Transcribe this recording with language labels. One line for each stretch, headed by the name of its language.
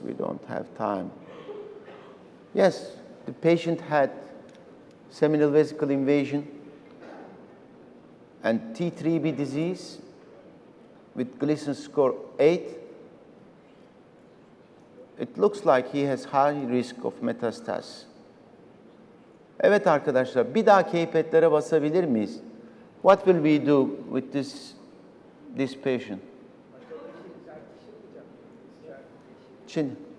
English: We don't have time. Yes, the patient had seminal vesicle invasion and T3B disease with Gleason score 8. It looks like he has high risk of metastasis.
Turkish: Evet arkadaşlar, bir daha keypad'lere basabilir miyiz?
English: What will we do with this patient?
Turkish: Şimdi.